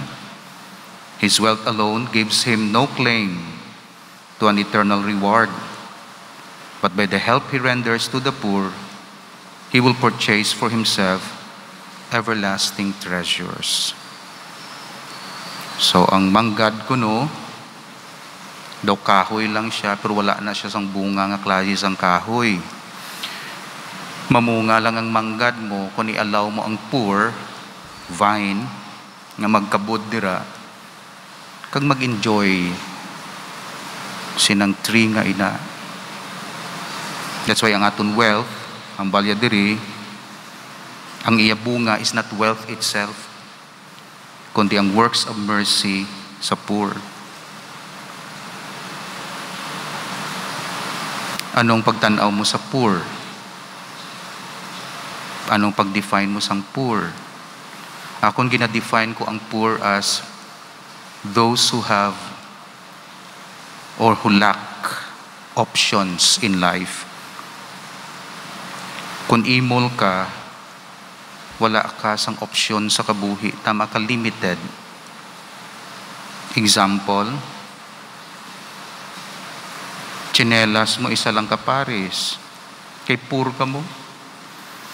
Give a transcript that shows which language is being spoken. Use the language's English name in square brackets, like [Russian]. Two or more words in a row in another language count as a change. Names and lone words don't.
[English] His wealth alone gives him no claim to an eternal reward. But by the help he renders to the poor, he will purchase for himself everlasting treasures. [Hiligaynon] So ang manggad kuno, daw kahoy lang siya, pero wala na siya sang bunga nga klase sang kahoy. Mamunga lang ang manggad mo kung i-allow mo ang [English] poor vine [Hiligaynon] nga magkabud dira kag mag-enjoy sinang tree nga ina. [English] That's why [Hiligaynon] ang aton wealth, ang balya diri, ang iya bunga [English] is not wealth itself, [Hiligaynon] kundi ang [English] works of mercy [Hiligaynon] sa poor. Anong pagtanaw mo sa poor? Anong pag-define mo sang poor? Akong gina-define ko ang [English] poor as those who have or who lack options in life. [Hiligaynon] Kung imol ka, wala ka sang opsyon sa kabuhi, tama ka limited. Example, tsinelas mo isa lang ka pares, kay poor ka mo.